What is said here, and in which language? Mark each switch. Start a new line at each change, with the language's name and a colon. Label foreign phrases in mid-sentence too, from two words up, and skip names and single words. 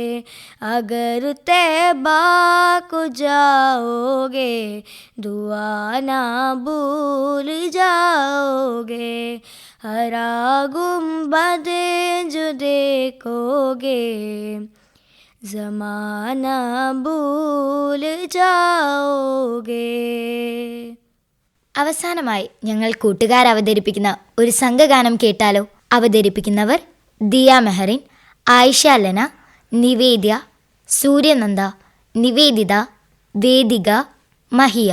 Urdu: اگر طیبہ کو جاؤ گے دعا نہ بھول جاؤ گے. ہرا گنبد جو دیکھو گے زمانہ بھول جاؤ گے.
Malayalam: അവസാനമായി ഞങ്ങൾ കൂട്ടുകാർ അവതരിപ്പിക്കുന്ന ഒരു സംഘഗാനം കേട്ടാലോ? അവതരിപ്പിക്കുന്നവർ ദിയ മെഹറിൻ, ആയിഷ ലന, നിവേദ്യ, സൂര്യനന്ദ, നിവേദിത, വേദിക, മഹിയ.